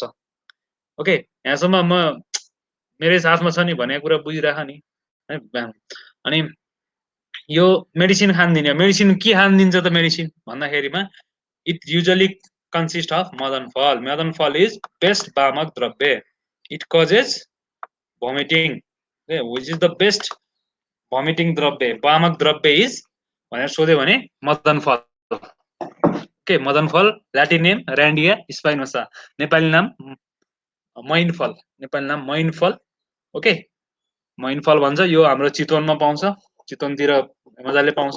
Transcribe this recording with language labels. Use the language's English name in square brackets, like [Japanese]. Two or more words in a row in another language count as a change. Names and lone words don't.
[Nepali] ओके, यहाँसम्म म मेरै साथमा छ नि भनेको कुरा बुझिराख नि है। अनि यो मेडिसिन खान दिने, मेडिसिन के खान दिन्छ त मेडिसिन भन्दाखेरिमा, [English] it usually consist of [Nepali] मदन फल। [English] मदन फल is best [Nepali] वामक द्रव्य, [English] it causes vomiting, which is the best vomiting द्रव्य। [Nepali] वामक द्रव्य इज भनेर सोध्यो भने मदन फल। ओके, मदन फल, [English] Latin name [Nepali] ऱ्यान्डिया स्पाइनोसा, नेपाली नाम मैन फल, नेपाली नाम मैन फल। ओके, मैन फल भन्छ। यो हाम्रो चितवनमा पाउँछ, चितवनतिर मजाले पाउँछ।